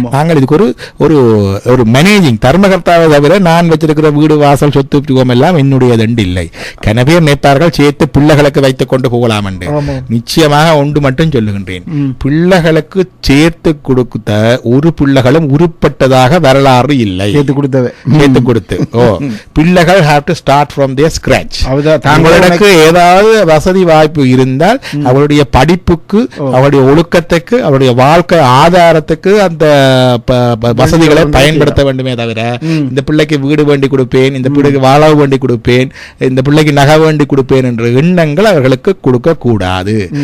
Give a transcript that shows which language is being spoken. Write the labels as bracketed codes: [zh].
[ta] நாங்கள் இதுக்கு ஒரு ஒரு மேனேஜிங் தர்மகர்த்தாவை தவிர நான் வச்சிருக்கிற வீடு வாசல் சொத்து எல்லாம் என்னுடையது இல்லை. கனவே நினைப்பார்கள் சேர்த்து பிள்ளைகளுக்கு வைத்துக் கொண்டு போகலாம் என்று. நிச்சயமாக ஒன்று மட்டும் சொல்லுகின்றேன், பிள்ளைகளுக்கு சேர்த்து கொடுத்த ஒரு பிள்ளைகளும் உருப்பட்டதாக வரலாறு இல்லை. சேர்த்து கொடுத்து பிள்ளைகள் [en] have to start from their scratch. [ta] தங்களுக்கு ஏதாவது வசதி வாய்ப்பு இருந்தால் அவருடைய படிப்புக்கு, அவருடைய ஒழுக்கத்துக்கு, அவருடைய வாழ்க்கை ஆதாரத்துக்கு அந்த வசதிகளை பயன்படுத்த வேண்டுமே தவிர இந்த பிள்ளைக்கு வீடு வேண்டி கொடுப்பேன், இந்த பிள்ளைக்கு வாழ வேண்டி கொடுப்பேன், இந்த பிள்ளைக்கு நகை வேண்டி கொடுப்பேன் என்ற எண்ணங்கள் அவர்களுக்கு கொடுக்க கூடாது.